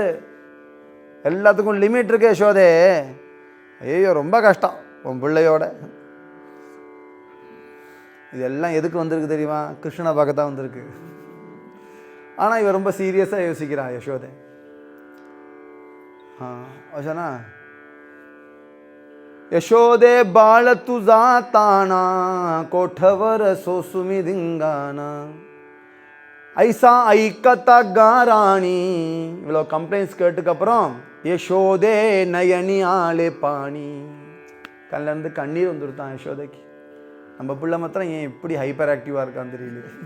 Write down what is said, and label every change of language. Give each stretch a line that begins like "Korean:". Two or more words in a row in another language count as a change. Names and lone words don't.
Tamil: எல்லாத்துக்கும் லிமிட் இருக்கு யசோதே. ஐயோ ரொம்ப கஷ்டம் உன் பிள்ளையோட. இதெல்லாம் எதுக்கு வந்திருக்கு தெரியுமா? கிருஷ்ணனை பார்க்க தான் வந்திருக்கு. ஆனால் இவன் ரொம்ப சீரியஸாக யோசிக்கிறான் யசோதே. சொன்னா,
Marathi: यशोदे बाळ तुझा ताना कोठवर सोसुमी धिंगाना ऐशा ऐकता गाराणी.
Tamil: இவ்வளோ கம்ப்ளைண்ட்ஸ் கேட்டுக்கப்புறம் யசோதே
Marathi: नयनी आले पाणी.
Tamil: கண்ணிலேருந்து கண்ணீர் வந்துருத்தான் யசோதைக்கு. நம்ம பிள்ளை மாத்திரம் ஏன் இப்படி
English: hyper active
Tamil: இருக்கான்னு தெரியல.